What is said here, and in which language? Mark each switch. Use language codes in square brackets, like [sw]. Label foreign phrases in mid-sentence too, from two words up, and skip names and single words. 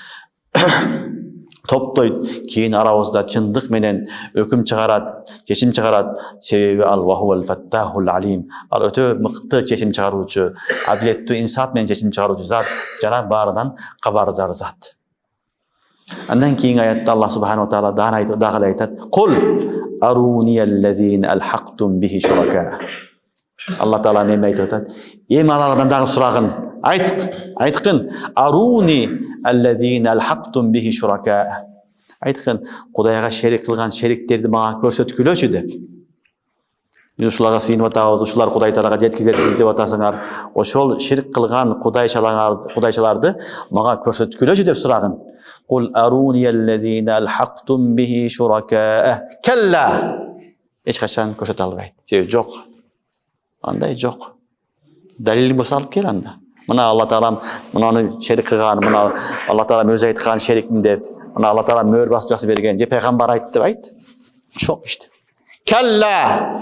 [ky] Топтойт, кийин арабызда чындык менен өкүм чыгарат, чечим чыгарат. Себеби ал [ar] وهو الفتاح العليم. [ky] Ал өтө мыкты чечим чыгаруучу, адилеттүү инсаф менен чечим чыгаруучу зат, жана баарынан кабардар зат. Андан кийинки аятта [ar] الله سبحانه وتعالى [ky] дагы айтат: [ar] "قل أروني الذين ألحقتم به شركاء." [ky] Алла Таала неме айтып атат? Эми алардан дагы сурагын айткын. [ar] أروني الذين ألحقتم به شركاء. [ky] Айткын, Кудайга шерик кылган шериктерди мага көрсөткүлөчү деп. Мен ушуларга сыйынып атабыз, ушулар Кудай Таалага жеткизет деп атасыңар. Ошол ширк кылган кудайчаларды мага көрсөткүлөчү деп сурагын. [ar] قل أروني الذين ألحقتم به شركاء. كلا. [ky] Эч качан көрсөтө албайт. Себеби жок. Андай жок. Далил болсо алып кел анда. Мына Алла Таалам мынаны шерик кылган, мына Алла Таалам өзү айткан шерикмин деп, мына Алла Таалам мөр басып жазып берген, же пайгамбар айтты деп айт. Жок иште. Калла.